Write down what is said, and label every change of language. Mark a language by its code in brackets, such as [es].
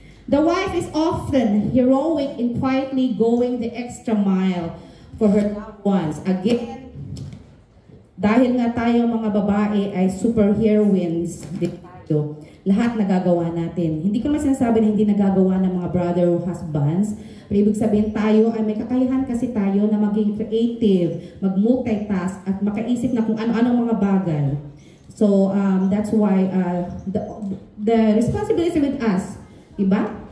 [en] The wife is often heroic in quietly going the extra mile for her loved ones. [tl] Again, dahil nga tayo mga babae ay superheroines dito, lahat nagagawa natin. Hindi ko naman sinasabi na hindi nagagawa ng mga brother o husbands, pero ibig sabihin tayo ay may kakayahan kasi tayo na maging creative, mag-multitask at makaisip na kung ano-anong mga bagay. [en] So, that's why the responsibility with us, [tl] diba?